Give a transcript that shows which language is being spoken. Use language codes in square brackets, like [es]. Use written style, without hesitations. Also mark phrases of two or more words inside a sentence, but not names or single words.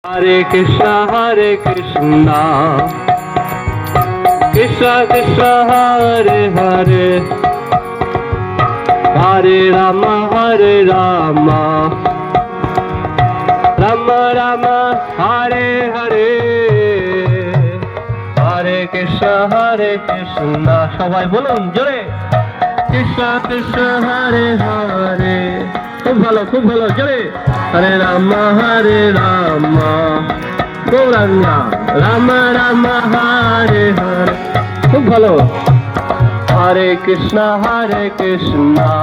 [sa] हरे कृष्ण कृष्ण कृष्ण हरे हरे हरे राम राम राम हरे हरे हरे कृष्ण, [bn] সবাই বলুন জোরে, [sa] কৃষ্ণ কৃষ্ণ হরে হরে, [bn] খুব ভালো জোরে, [sa] হরে রাম গৌরাঙ্গা, রাম রাম হরে হরে, [bn] খুব ভালো, [sa] হরে কৃষ্ণ কৃষ্ণ